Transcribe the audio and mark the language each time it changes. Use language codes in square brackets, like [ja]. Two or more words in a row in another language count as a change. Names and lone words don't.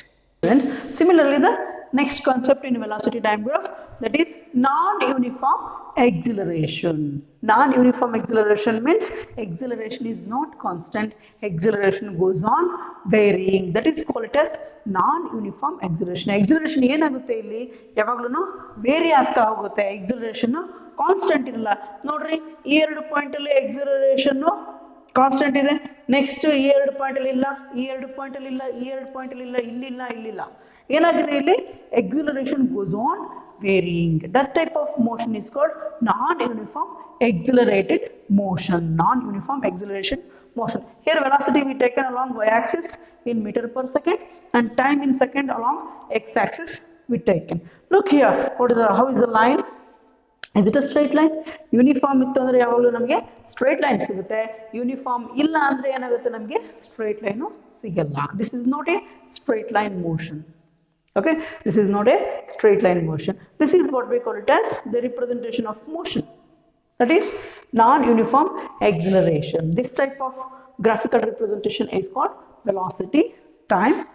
[en] Similarly, the next concept in velocity time graph, that is non-uniform acceleration. Non-uniform acceleration means acceleration is not constant, acceleration goes on varying. That is called as non-uniform acceleration. [kn] Acceleration ಏನಾಗುತ್ತೆ ಇಲ್ಲಿ ಯಾವಾಗಲೂ ವೇರಿ ಆಗ್ತಾ ಹೋಗುತ್ತೆ. [en] acceleration constant [kn] ಇರಲ್ಲ. ನೋಡ್ರಿ ಈ ಎರಡು ಪಾಯಿಂಟ್ ಅಲ್ಲಿ [en] acceleration constant [kn] ಇದೆ, ನೆಕ್ಸ್ಟ್ ಈ ಎರಡು ಪಾಯಿಂಟ್ ಅಲ್ಲಿ ಇಲ್ಲ, ಈ ಎರಡು ಪಾಯಿಂಟ್ ಅಲ್ಲಿ ಇಲ್ಲ, ಈ ಎರಡು ಪಾಯಿಂಟ್ ಅಲ್ಲಿ ಇಲ್ಲ, ಇಲ್ಲಿಲ್ಲ, ಇಲ್ಲಿಲ್ಲ. ಏನಾಗಿದೆ ಇಲ್ಲಿ [en] acceleration goes on varying. That type of motion is called non-uniform accelerated motion. Non-uniform acceleration motion. Here velocity we taken along y-axis in meter per second and time in second along x-axis we taken. Look here, how is the line? Is it a straight line? Uniform [kn] ಇತ್ತು ಅಂದ್ರೆ ಯಾವಾಗ್ಲೂ ನಮಗೆ [en] straight line sigute. [kn] Uniform ಇಲ್ಲ ಅಂದ್ರೆ ಏನಾಗುತ್ತೆ ನಮಗೆ [en] straight line [kn] sigalla. [en] This is not a straight line motion. Okay, this is not a straight line motion. This is what we call it as the representation of motion, that is non-uniform acceleration. This type of graphical representation is called velocity time graph.